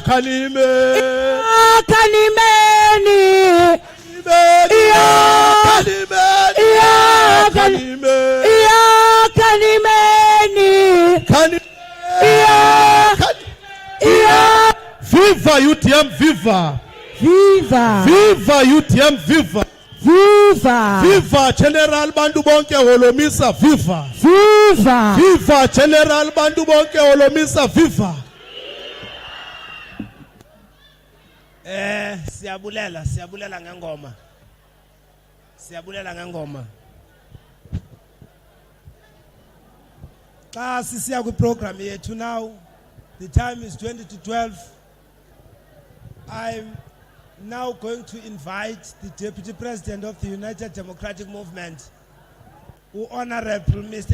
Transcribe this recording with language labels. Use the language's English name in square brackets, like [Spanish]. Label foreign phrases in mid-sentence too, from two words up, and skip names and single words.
[Xhosa] Kanimeni. Khanime. iya kanimeni iya Viva UTM, viva. viva Viva UTM, viva. viva Viva General Bantu bonke Holomisa, viva. viva Viva General Bantu bonke Holomisa, viva. Siyabulela ngengoma. Siyabulela ngengoma. Xa sisiya kwi-program yethu now, [English] the time is 20 to 12. I'm now going to invite the Deputy President of the United Democratic Movement, Honorable Mr.